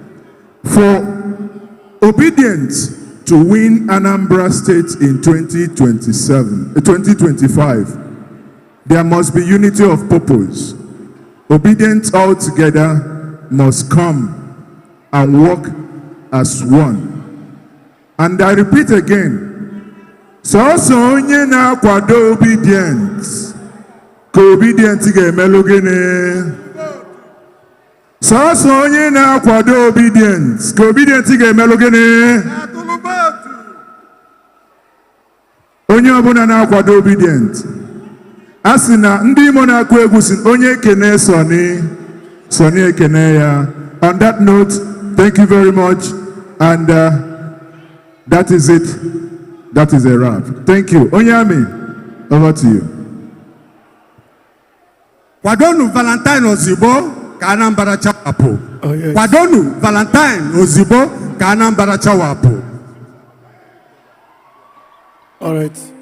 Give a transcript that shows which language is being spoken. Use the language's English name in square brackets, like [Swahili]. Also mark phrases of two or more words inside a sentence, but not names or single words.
[English] For Obidient to win Anambra State in 2025, there must be unity of purpose. Obidient all together must come and work as one. And I repeat again, so [Igbo] onye na-akwado Obidient ka Obidient ga-emelụ gịnị? Sọọsọ onye na-akwado Obidient ka Obidient ga-emelụ gịnị? Onye ọbụla na-akwado Obidient. A sị na ndị Imo na-akụ egwu sị onye ekene Sọni ekene ya. [English] On that note, thank you very much, and that is it. That is a wrap. Thank you. Onyami, over to you. [Igbo] Kwadonu Valentine Ozigbo ka Anambra chawapụ. Kwadonu Valentine Ozigbo ka Anambra chawapụ. [English] All right.